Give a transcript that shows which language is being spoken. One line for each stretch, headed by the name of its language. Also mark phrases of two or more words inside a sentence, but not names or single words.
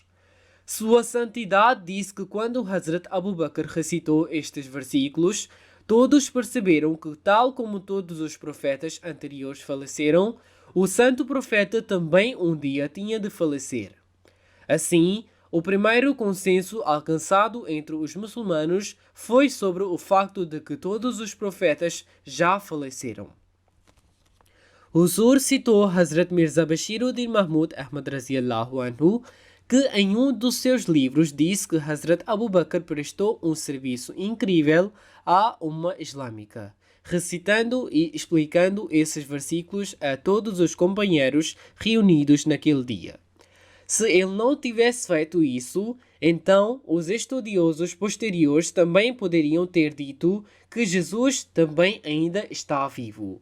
Portuguese: Sua Santidade disse que quando Hazrat Abu Bakr recitou estes versículos, todos perceberam que, tal como todos os profetas anteriores faleceram, o santo profeta também um dia tinha de falecer. Assim, o primeiro consenso alcançado entre os muçulmanos foi sobre o facto de que todos os profetas já faleceram. Huzur citou Hazrat Mirza Bashiruddin Mahmud Ahmad
Arabic: رضي الله عنه,
Portuguese: que em um dos seus livros disse que Hazrat Abu Bakr prestou um serviço incrível à umma islâmica, recitando e explicando esses versículos a todos os companheiros reunidos naquele dia. Se ele não tivesse feito isso, então os estudiosos posteriores também poderiam ter dito que Jesus também ainda está vivo.